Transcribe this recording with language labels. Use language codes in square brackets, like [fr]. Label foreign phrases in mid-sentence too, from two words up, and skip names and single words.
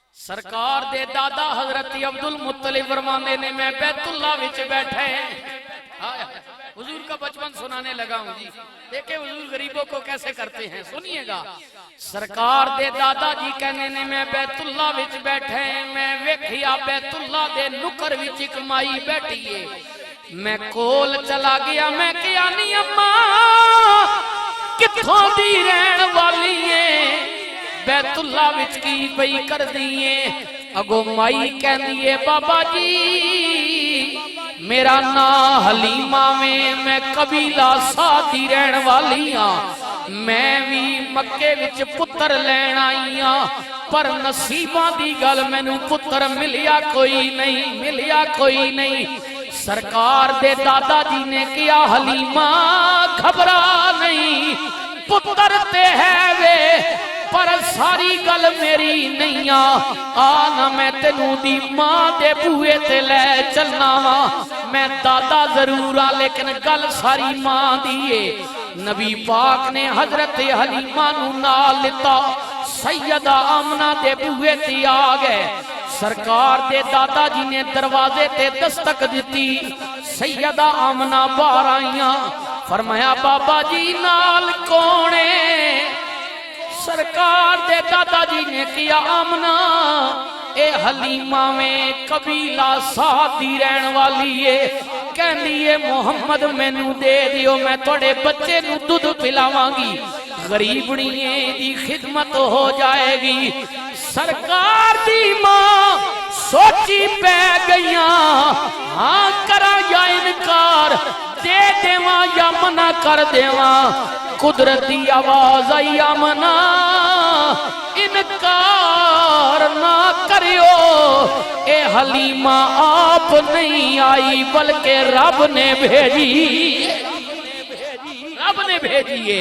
[pa] سرکار دے دادا حضرت عبدالمطلب فرماندے نے میں بیت اللہ وچ بیٹھے [ur] حضور کا بچپن سنانے لگا ہوں جی، دیکھیں حضور غریبوں کو کیسے کرتے ہیں، سنیے گا۔ [pa] سرکار دے دادا جی کہنے نے میں بیت اللہ وچ بیٹھے، میں ویکھیا بیت اللہ دے نکر وچ ایک مائی بیٹھی ہے، میں کول چلا گیا، میں کیا نہیں اماں کتھوں دی رہن والی ہے، بیت اللہ وچ کی پئی کر دیئے؟ اگو مائی کہن دیئے بابا جی میرا نا حلیمہ میں قبیلہ ساتھی رہن والی ہاں، میں بھی مکے وچ پتر لین آئی ہاں، پر نصیباں دی گل مینوں پتر ملیا کوئی نہیں۔ سرکار دے دادا جی نے کیا حلیمہ گھبرا نہیں، پتر تے ہے وے پر ساری گل میری نہیں آنا، میں تینوں دی ماں دے بوئے تے لے چلنا وا، میں دادا ضرور آ لیکن گل ساری ماں دیئے۔ نبی پاک نے حضرت حلیمہ نو نال لتا، سیدہ آمنہ دے بوئے تے آ گئے، سرکار دے دادا جی نے دروازے تے دستک دیتی، سیدہ آمنہ باہر آئیاں، فرمایا بابا جی نال کونے؟ سرکار دے دادا جی نے کیا آمنہ اے حلیمہ میں قبیلہ ساتھی رہن والی ہے، کہن دیئے محمد مینوں دے دیو میں توڑے بچے نو دودھ پلاواں گی، غریبڑییں دی خدمت ہو جائے گی۔ سرکار دی ماں سوچی پہ گئیاں، ہاں کرا یا انکار، دے دیواں یا منع کر دیواں، قدرتی آواز آئی آمنہ انکار نہ کریو، اے حلیمہ آپ نہیں آئی بلکہ رب نے بھیجیے۔